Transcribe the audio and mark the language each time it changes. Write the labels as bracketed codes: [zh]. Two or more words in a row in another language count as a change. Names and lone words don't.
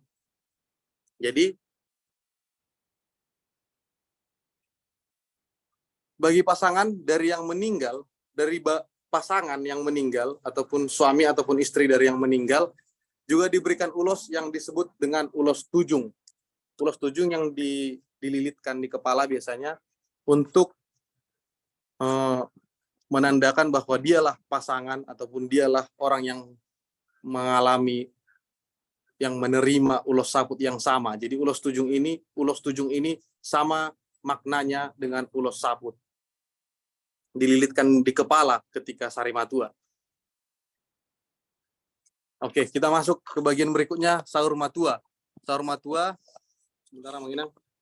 [id] Jadi bagi pasangan dari yang meninggal, dari pasangan yang meninggal ataupun suami ataupun istri dari yang meninggal, juga diberikan ulos yang disebut dengan ulos tujung. Ulos tujung yang dililitkan di kepala biasanya untuk menandakan bahwa dialah pasangan ataupun dialah orang yang mengalami, yang menerima ulos saput yang sama. Jadi ulos tujung ini sama maknanya dengan ulos saput. Dililitkan di kepala ketika sari matua. Oke, kita masuk ke bagian berikutnya, sahur matua. Sahur matua, sebentar Mang Inang.